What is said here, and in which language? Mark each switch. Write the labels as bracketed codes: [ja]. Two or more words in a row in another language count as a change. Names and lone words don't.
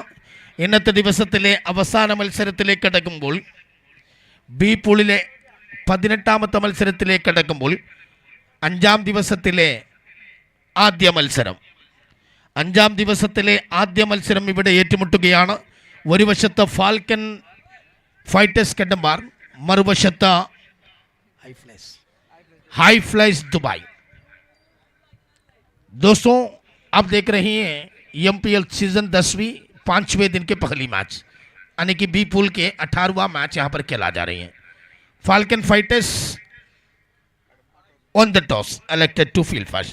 [ml] ഇന്നത്തെ ദിവസത്തിലെ അവസാന മത്സരത്തിലേക്ക് കടക്കുമ്പോൾ ബി പൂളിലെ 18ാമത്തെ മത്സരത്തിലേക്ക് കടക്കുമ്പോൾ 5ാം ദിവസത്തിലെ ആദ്യ മത്സരം, 5ാം ദിവസത്തിലെ ആദ്യ മത്സരം ഇവിടെ ഏറ്റുമുട്ടുകയാണ്. ഒരു വശത്ത് ഫാൽക്കൻ ഫൈറ്റേഴ്സ് കഡമ്പാർ, മറുവശത്ത് हाई फ्लाइज दुबई। [hi] दोस्तों, आप देख रहे हैं MPL सीजन 10वीं 5वें दिन के पहली मैच, यानी कि बी पूल के 18वां मैच यहां पर खेला जा रही है। [en] Falcon Fighters on the toss elected to field first.